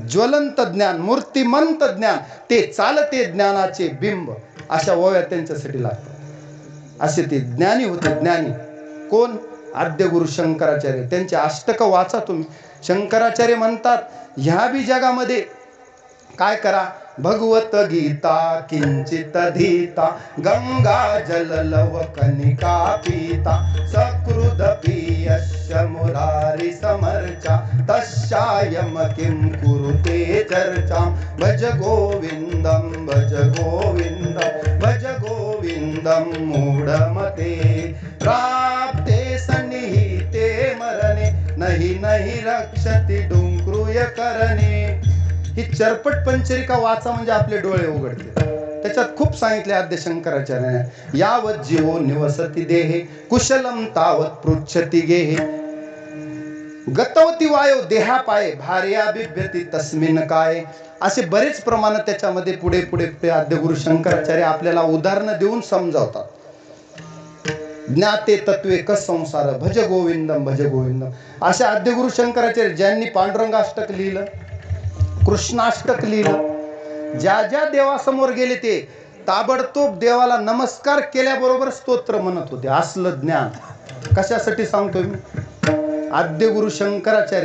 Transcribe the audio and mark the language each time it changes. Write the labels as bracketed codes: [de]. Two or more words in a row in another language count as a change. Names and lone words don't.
[mr] ज्वलंत ज्ञान, मूर्तिमंत ज्ञान, ते चालते ज्ञानाचे बिंब, अशा ओव्या त्यांच्यासाठी लागतात. असे ते ज्ञानी होते. ज्ञानी कोण? आद्य गुरु शंकराचार्य. त्यांचे अष्टक वाचा तुम्ही. शंकराचार्य म्हणतात, ह्या बी जगामध्ये काय करा? [sa] भगवत गीता किंचित धीता, गंगा जल लव कनिका पीता, सकृद पीयश्य मुरारी समर्चा, तस्यायम किं कुरुते चर्चा. भज गोविंदम भज गोविंदम भज गोविंदम मूढमते, प्राप्ते सन्निहिते मरणे, नहि नहि रक्षति डुंक्रूय करणे. [mr] ही चरपट पंचरिका वाचा म्हणजे आपले डोळे उघडते. त्याच्यात खूप सांगितले आद्य शंकराचार्याने. [sa] यावत जीवो निवसती देहे, कुशलम तावत पृच्छति गेहे, गतवती वायो देहा पाये, भार्या बिभ्यती तस्मिन काय. [mr] असे बरेच प्रमाण त्याच्यामध्ये पुढे पुढे आद्य गुरु शंकराचार्य आपल्याला उदाहरणं देऊन समजावतात. [sa] ज्ञाते तत्वे कस संसार, भज गोविंदम भज गोविंदम. [mr] अशा आद्य गुरु शंकराचार्य ज्यांनी पांडुरंगाष्टक लिहिलं, कृष्णाष्टक लिहिलं, ज्या ज्या देवासमोर गेले ते ताबडतोब देवाला नमस्कार केल्याबरोबर स्तोत्र म्हणत होते. असलं ज्ञान कशासाठी सांगतोय मी? आद्य गुरु शंकराचार्य.